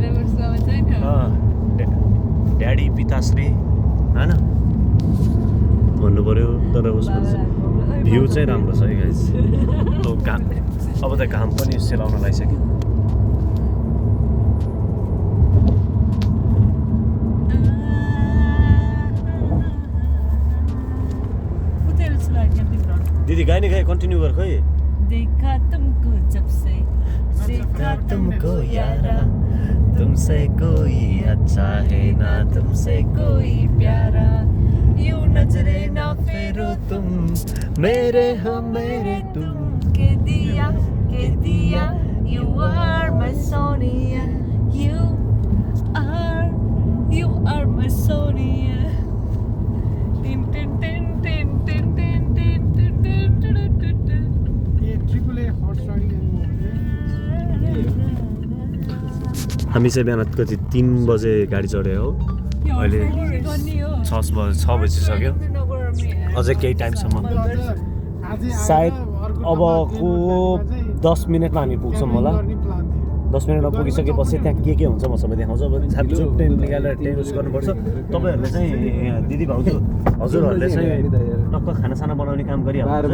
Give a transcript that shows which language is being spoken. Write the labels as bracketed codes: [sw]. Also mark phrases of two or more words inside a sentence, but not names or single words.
[ne] ड्याडी पिताश्री होइन भन्नु पऱ्यो तर उसको भ्यू चाहिँ राम्रो छ है गाइस अब त घाम पनि सेलाउन लागिसक्यो दिदी गाई नै गाई कन्टिन्यू गर खै [hi] देखा तुमको जब से देखा तुमको यारा तुमसे कोई अच्छा है ना तुमसे कोई प्यारा यूं नजरे ना फेरो तुम मेरे हम मेरे तुम के दिया [en] you are my Sonia you are my Sonia tin tin tin tin tin tin tin tin tin tin tin ये triple A hot starting [ne] हामी चाहिँ बिहान कति 3 बजे गाडी चढ्यो हो अहिले 6 बजिसक्यो अझै केही टाइमसम्म सायद अबको 10 मिनटमा हामी पुग्छौँ होला 10 मिनटमा पुगिसकेपछि त्यहाँ के हुन्छ म सबै देखाउँछु अब छापछुप टेन्ट निकालेर [en] tent use [ne] गर्नुपर्छ तपाईँहरूले चाहिँ दिदी भाउजू हजुरहरूले चाहिँ टक्क खानासाना बनाउने काम गरिहाल्नु